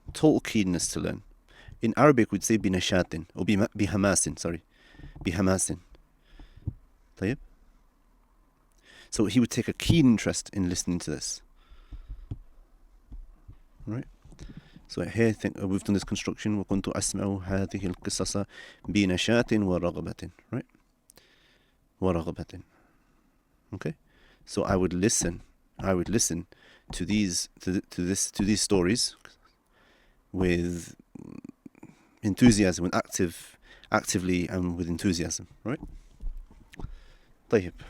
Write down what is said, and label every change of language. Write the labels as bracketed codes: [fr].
[en] Total keenness to learn. In Arabic we'd say [ar] بنشاط [en] or [ar] بحماس, [en] sorry, بحماس. [ar] طيب? [en] So he would take a keen interest in listening to this. Right? So here we've done this construction. [ar] وكنت أسمع هذه القصص بنشاط ورغبة. [en] Right? [ar] ورغبة. [en] Okay? So I would listen to these stories with enthusiasm, with actively and with enthusiasm. Right? [ar] طيب.